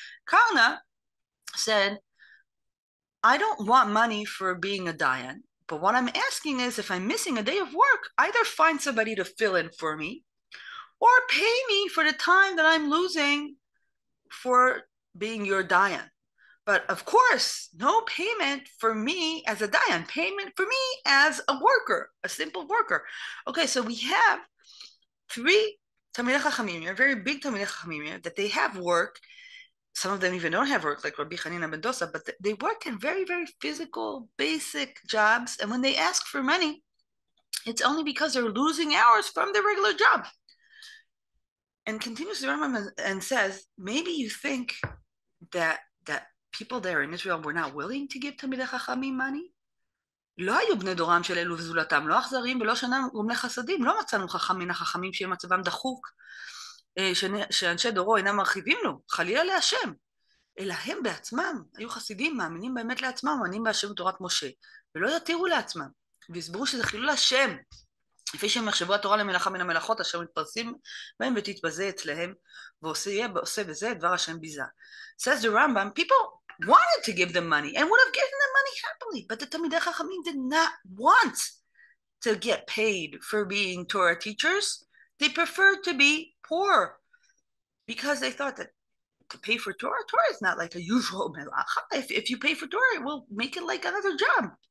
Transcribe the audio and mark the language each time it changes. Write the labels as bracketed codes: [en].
[en] Karna said, I don't want money for being a dayan, but what I'm asking is, if I'm missing a day of work, either find somebody to fill in for me, or pay me for the time that I'm losing for being your dayan. But of course, no payment for me as a dayan, payment for me as a worker, a simple worker. Okay, so we have three Talmidei Chachamim, very big Talmidei Chachamim, that they have work. Some of them even don't have work, like Rabbi Chanina ben Dosa, but they work in very, very physical, basic jobs. And when they ask for money, it's only because they're losing hours from their regular job. And continues the Rambam and says, maybe you think that people there in Israel were not willing to give Talmidei Chachamim money? [he] לא היו בני דורם של אלו וזולתם, לא אכזרים ולא שאינם גומלי חסדים, לא מצאנו חכם מן החכמים שיהיה מצבם דחוק, שאנשי דורו אינם מרחיבים לו, חלילה להשם, אלא הם בעצמם היו חסידים, מאמינים באמת לעצמם, מאמינים בהשם בתורת משה, ולא יתירו לעצמם, והסברו שזה חילול השם, לפי שהם יחשבו התורה למלאכה מן המלאכות, אשר מתפרסים בהם ותתבזה אצלהם, ועושה בזה דבר השם ביזה. [en] Says the Rambam, people wanted to give them money, and would have given them money happily, but the Talmidei Chachamim did not want to get paid for being Torah teachers. They preferred to be poor, because they thought that to pay for Torah is not like a usual melacha. If you pay for Torah, it will make it like another job.